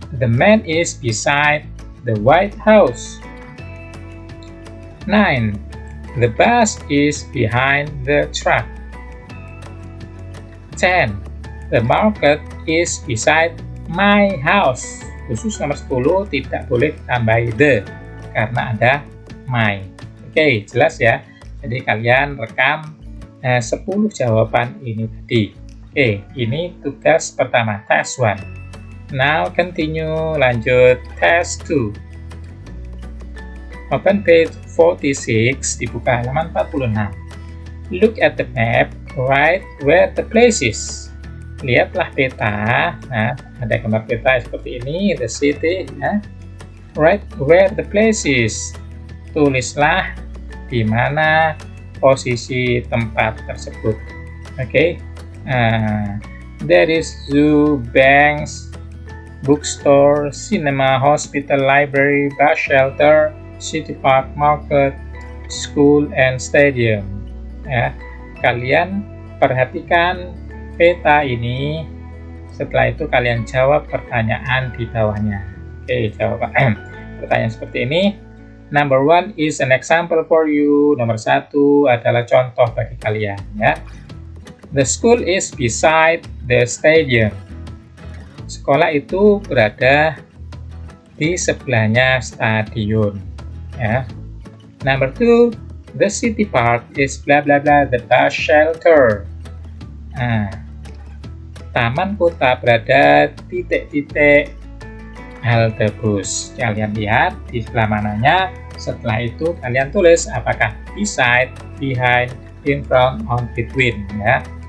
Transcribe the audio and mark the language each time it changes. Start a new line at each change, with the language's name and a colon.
English: The man is beside the White House. 9. The bus is behind the truck. 10. The market is beside my house.
Indonesian: Khusus nomor 10 tidak boleh tambah the karena ada my. Oke, jelas ya. Jadi kalian rekam 10 jawaban ini tadi. Oke, ini tugas pertama,
English: task 1. Now continue, lanjut task 2. Open page 46,
Indonesian: dibuka halaman 46.
English: Look at the map, write where the place is.
Indonesian: Lihatlah peta. Nah, ada gambar peta seperti ini,
English: the city.
Indonesian: Ya.
English: Write where the place is.
Indonesian: Tulislah di mana posisi tempat tersebut. Oke.
English: There is zoo, banks, bookstore, cinema, hospital, library, bus shelter, city park, market, school, and stadium.
Indonesian: Ya, kalian perhatikan peta ini. Setelah itu kalian jawab pertanyaan di bawahnya. Oke, jawab pertanyaan seperti ini.
English: Number 1 is an example for you.
Indonesian: Nomor 1 adalah contoh bagi kalian. Ya.
English: The school is beside the stadium.
Indonesian: Sekolah itu berada di sebelahnya stadion. Ya.
English: Number 2, the city park is blah blah blah the bus shelter.
Indonesian: Nah, taman kota berada titik-titik halte bus. Kalian lihat di sebelah mananya. Setelah itu kalian tulis apakah beside, behind, in front, on, between. Ya.